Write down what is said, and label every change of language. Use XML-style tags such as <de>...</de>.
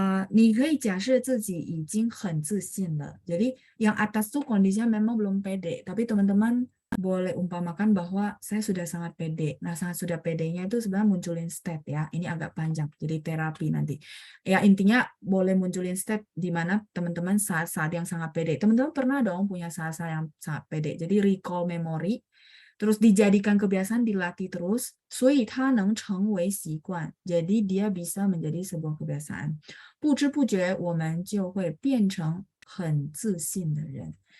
<zh>你可以假设自己已经很自信了.</zh> <id>Jadi yang atas tuh kondisinya memang belum pede, tapi teman-teman boleh umpamakan bahwa saya sudah sangat pede. Nah, sangat sudah pedenya itu sebenarnya munculin state ya. Ini agak panjang, jadi terapi nanti. Ya intinya boleh munculin state di mana teman-teman saat-saat yang sangat pede. Teman-teman pernah dong punya saat-saat yang sangat pede. Jadi recall memory, terus dijadikan kebiasaan, dilatih terus,</id> <zh>所以它能成为习惯.</zh> <id>Jadi dia bisa menjadi sebuah kebiasaan.</id> <zh>不知不觉我们就会变成很自信的人.</zh>